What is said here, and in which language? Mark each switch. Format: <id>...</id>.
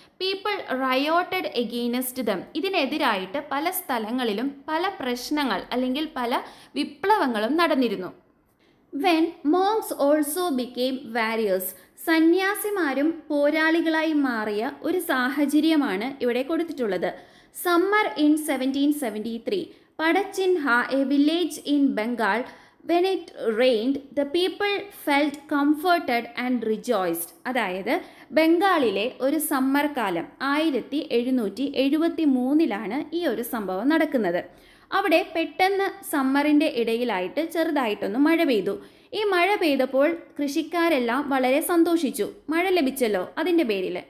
<en>People rioted against them.</en> <ml>ഇതിനെതിരായിട്ട് പല സ്ഥലങ്ങളിലും പല പ്രശ്നങ്ങൾ അല്ലെങ്കിൽ പല വിപ്ലവങ്ങളും നടന്നിരുന്നു.</ml> <en>When monks also became warriors.</en> <ml>സന്യാസിമാരും പോരാളികളായി മാറിയ ഒരു സാഹചര്യമാണ് ഇവിടെ കൊടുത്തിട്ടുള്ളത്.</ml> <en>Summer in 1773 Padachinha, a village in Bengal, when it rained the people felt comforted and rejoiced.</en> <ml>അതായത് ബംഗാളിലെ ഒരു സമ്മർ കാലം 1773 ഈ ഒരു സംഭവം നടക്കുന്നത്. അവിടെ പെട്ടെന്ന് സമ്മറിൻ്റെ ഇടയിലായിട്ട് ചെറുതായിട്ടൊന്ന് മഴ പെയ്തു. ഈ മഴ പെയ്തപ്പോൾ കൃഷിക്കാരെല്ലാം വളരെ സന്തോഷിച്ചു, മഴ ലഭിച്ചല്ലോ അതിൻ്റെ പേരിൽ.</ml>